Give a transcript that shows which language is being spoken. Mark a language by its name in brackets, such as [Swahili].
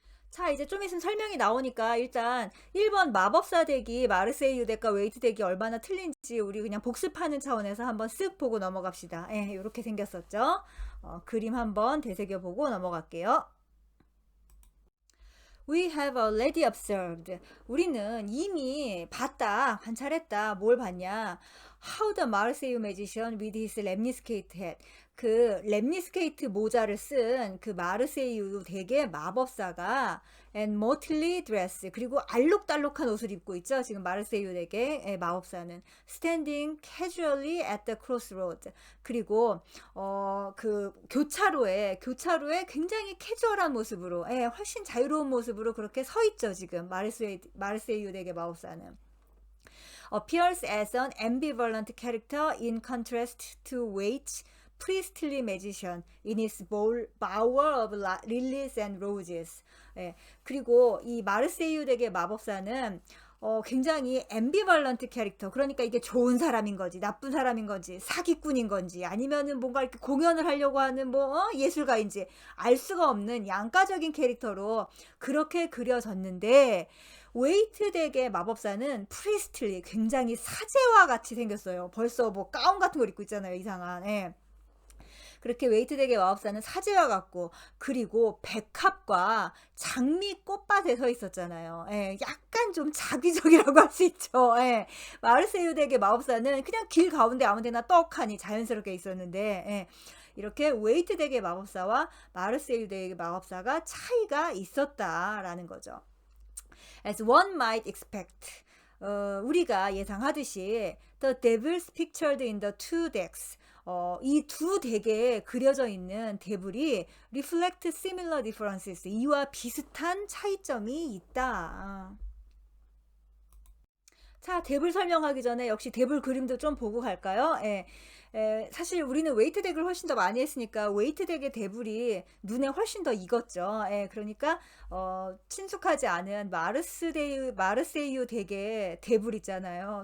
[Korean] 자, 이제 좀 있으면 설명이 나오니까 일단 1번 마법사 덱이 마르세유 덱과 웨이트 덱이 얼마나 틀린지 우리 그냥 복습하는 차원에서 한번 쓱 보고 넘어갑시다. 예, 이렇게 생겼었죠. 그림 한번 되새겨보고 넘어갈게요. [English] We have already observed. [Korean] 우리는 이미 봤다, 관찰했다. 뭘 봤냐? [English] How the Marseille magician with his lemniscate hat. [Korean] 그 lemniscate 모자를 쓴 그 마르세유 덱의 마법사가 [English] and motley dress, [Korean] 그리고 알록달록한 옷을 입고 있죠. 지금 마르세유 덱의 마법사는 [English] standing casually at the crossroad. [Korean] 그리고 그 교차로에 굉장히 캐주얼한 모습으로, 훨씬 자유로운 모습으로 그렇게 서 있죠. 지금 마르세유 덱의 마법사는. [English] Appears as an ambivalent character in contrast to Waite's priestly magician in his bower of lilies and roses. [Korean] 그리고 이 마르세유 덱의 마법사는 굉장히 앰비벌런트 캐릭터, 그러니까 이게 좋은 사람인 건지 나쁜 사람인 건지 사기꾼인 건지 아니면은 뭔가 이렇게 공연을 하려고 하는 예술가인지 알 수가 없는 양가적인 캐릭터로 그렇게 그려졌는데, 웨이트 덱의 마법사는 프리스틀리, 굉장히 사제와 같이 생겼어요. 벌써 가운 같은 걸 입고 있잖아요. 이상한. 그렇게 웨이트 덱의 마법사는 사제와 같고, 그리고 백합과 장미 꽃밭에 서 있었잖아요. 약간 좀 자기적이라고 할 수 있죠. 마르세유 덱의 마법사는 그냥 길 가운데 아무데나 떡하니 자연스럽게 있었는데, 이렇게 웨이트 덱의 마법사와 마르세유 덱의 마법사가 차이가 있었다라는 거죠. [English] As one might expect, [Korean] 우리가 예상하듯이 [English] the devils pictured in the two decks, [Korean] 이 두 덱에 그려져 있는 데블이 [English] reflect similar differences, [Korean] 이와 비슷한 차이점이 있다. 자, 데블 설명하기 전에 역시 데블 그림도 좀 보고 갈까요? 사실 우리는 웨이트 덱을 훨씬 더 많이 했으니까 웨이트 덱의 데블이 눈에 훨씬 더 익었죠. 그러니까 친숙하지 않은 마르세유 덱의 데블 있잖아요.